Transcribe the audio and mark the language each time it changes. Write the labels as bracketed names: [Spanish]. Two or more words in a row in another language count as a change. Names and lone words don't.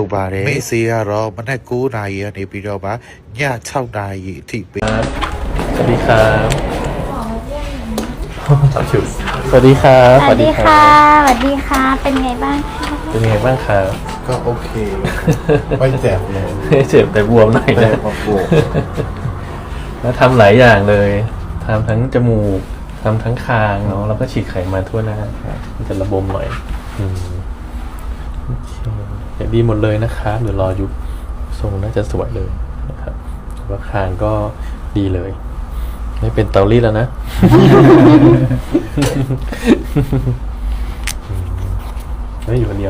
[Burmese] ပါတယ်မိတ်ဆွေကတော့မနက်9နာရီကနေပြီးတော့မှည6နာရီအထိပဲ [Thai] สวัสดีครับสวัสดีครับ สวัสดีค่ะสวัสดีค่ะเป็นไงบ้าง เป็นไงบ้างครับ ก็โอเคไม่เจ็บเลย ไม่เจ็บแต่บวมหน่อยนะแล้วทำหลายอย่างเลยทำทั้งจมูกทำทั้งคางเนาะแล้วก็ฉีดไขมันทั่วหน้ามันจะระบมหน่อยเดี๋ยวดีหมดเลยนะครับเดี๋ยวรอยุบทรงน่าจะสวยเลยนะครับว่าคางก็ดีเลยไม่เป็นเตารีดแล้วนะไม่อยู่คนเดียว